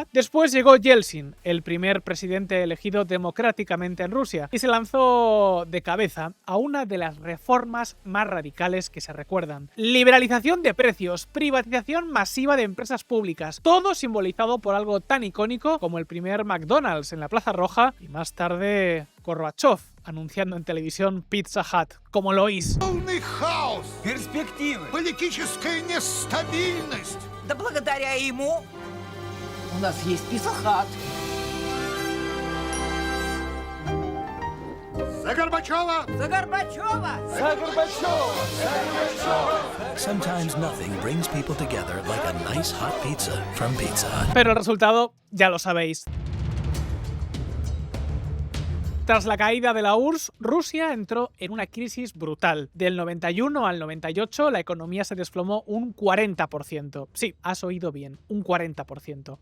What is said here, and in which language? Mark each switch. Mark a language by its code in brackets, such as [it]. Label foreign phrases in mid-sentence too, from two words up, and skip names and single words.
[es] Después llegó Yeltsin, el primer presidente elegido democráticamente en Rusia, y se lanzó de cabeza a una de las reformas más radicales que se recuerdan. Liberalización de precios, privatización masiva de empresas públicas, todo simbolizado por algo tan icónico como el primer McDonald's en la Plaza Roja y más tarde Gorbachev anunciando en televisión Pizza Hut, como lo oís. [ru] Полный хаос, Перспективы. политическая нестабильность. Да благодаря ему у нас есть Pizza Hut. За Горбачева! За Горбачева! [en] Sometimes nothing brings people together like a nice hot pizza from Pizza Hut. [es] Pero el resultado ya lo sabéis. Tras la caída de la URSS, Rusia entró en una crisis brutal. Del 91 al 98, la economía se desplomó un 40%. Sí, has oído bien, un 40%.